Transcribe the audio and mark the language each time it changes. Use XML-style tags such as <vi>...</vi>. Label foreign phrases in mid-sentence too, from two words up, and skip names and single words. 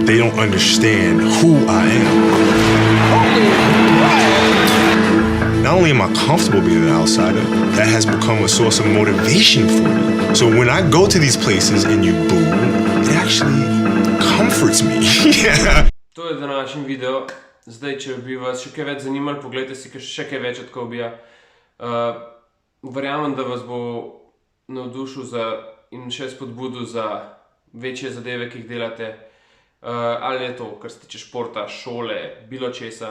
<en>They don't understand who I am. Not only am I comfortable being an outsider, that has become a source of motivation for me. So when I go to these places and you boo, it actually comforts me.</en> <sl>To je današnji video. Zdaj, če bi vas še kaj več zanimali, pogledajte si še kaj več od TicoIva. Verjamem, da vas bo navdušil in še spodbudil za večje zadeve, ki jih delate. Ali je to, kar se tiče športa, šole, bilo česa.</sl>